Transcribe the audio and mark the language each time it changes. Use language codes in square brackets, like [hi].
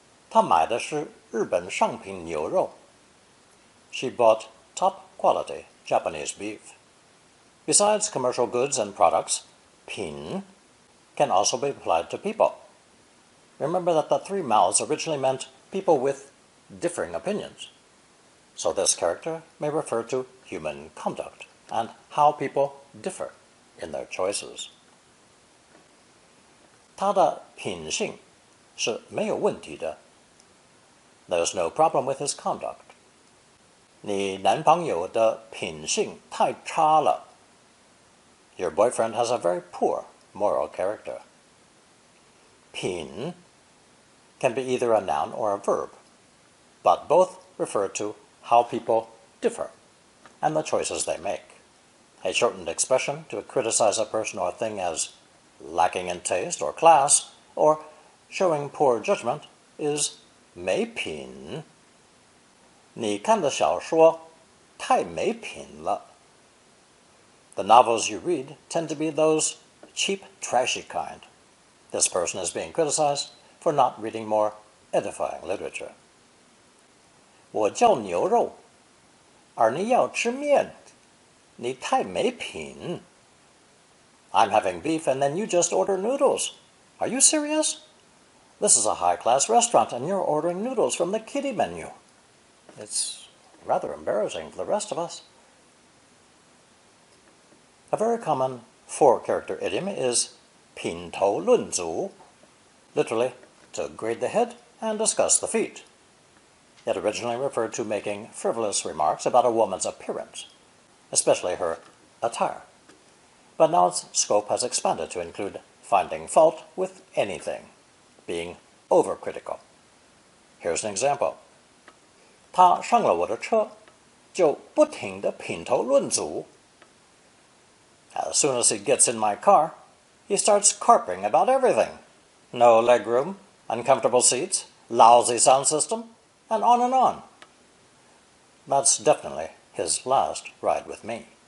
[zh] 她买的是日本上品牛肉. [en] She bought top quality Japanese beef. Besides commercial goods and products, 品 can also be applied to people. Remember that the 3 mouths originally meant people with differing opinions. So this character may refer to human conduct and how people differ in their choices. [zh] 他的品性是没有问题的. [en] There's no problem with his conduct. [zh] 你男朋友的品性太差了. [en] Your boyfriend has a very poor moral character. 品 can be either a noun or a verb, but both refer to how people differ and the choices they make. A shortened expression to criticize a person or thing as lacking in taste or class, or showing poor judgment, is 没品. [zh] 你看的小说太没品了. [en] The novels you read tend to be those cheap, trashy kind. This person is being criticized for not reading more edifying literature. [zh] 我叫牛肉，而你要吃面，你太没品. [en] I'm having beef and then you just order noodles. Are you serious? This is a high-class restaurant and you're ordering noodles from the kiddie menu. It's rather embarrassing for the rest of us. A very common four-character idiom is 品头论足, literally, to grade the head and discuss the feet. It originally referred to making frivolous remarks about a woman's appearance, especially her attire. But now its scope has expanded to include finding fault with anything, being overcritical. Here's an example. [zh] 他上了我的车，就不停地品头论足. [en] As soon as he gets in my car, he starts carping about everything. No legroom, uncomfortable seats, lousy sound system, and on and on. That's definitely his last ride with me.